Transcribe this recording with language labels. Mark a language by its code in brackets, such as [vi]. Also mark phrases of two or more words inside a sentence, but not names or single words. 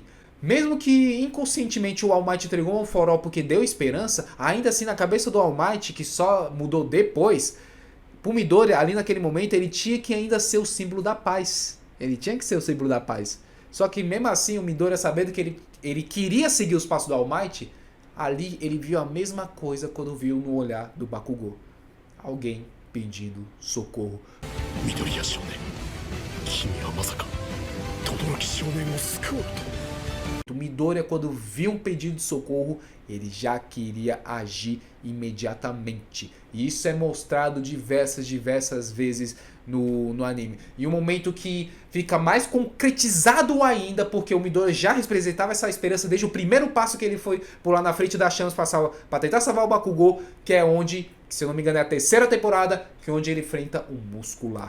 [pt] Mesmo que inconscientemente o All Might entregou um For All porque deu esperança, ainda assim na cabeça do All Might, que só mudou depois, pro Midoriya, ali naquele momento, ele tinha que ainda ser o símbolo da paz. Ele tinha que ser o símbolo da paz. Só que mesmo assim, o Midoriya, sabendo que ele queria seguir os passos do All Might, ali ele viu a mesma coisa quando viu no olhar do Bakugou. Alguém pedindo socorro. [ja] 緑谷少年、君はまさか轟少年を救うと. [pt] O Midoriya, quando viu um pedido de socorro, ele já queria agir imediatamente. E isso é mostrado diversas vezes no anime. E um momento que fica mais concretizado ainda, porque o Midoriya já representava essa esperança desde o primeiro passo que ele foi pular na frente das chamas para tentar salvar o Bakugou, que é onde, se eu não me engano, é a terceira temporada, que é onde ele enfrenta o Muscular.